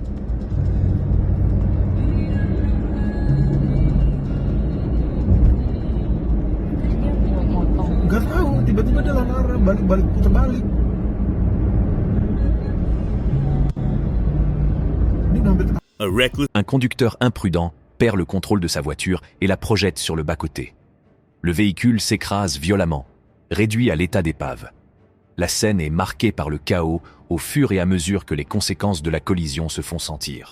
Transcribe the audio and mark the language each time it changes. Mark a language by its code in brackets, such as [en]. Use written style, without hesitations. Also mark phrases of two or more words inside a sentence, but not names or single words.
[id] Gak tahu, tiba-tiba dia lari balik putar balik. [fr] Un conducteur imprudent perd le contrôle de sa voiture et la projette sur le bas-côté. Le véhicule s'écrase violemment, réduit à l'état d'épave. La scène est marquée par le chaos au fur et à mesure que les conséquences de la collision se font sentir.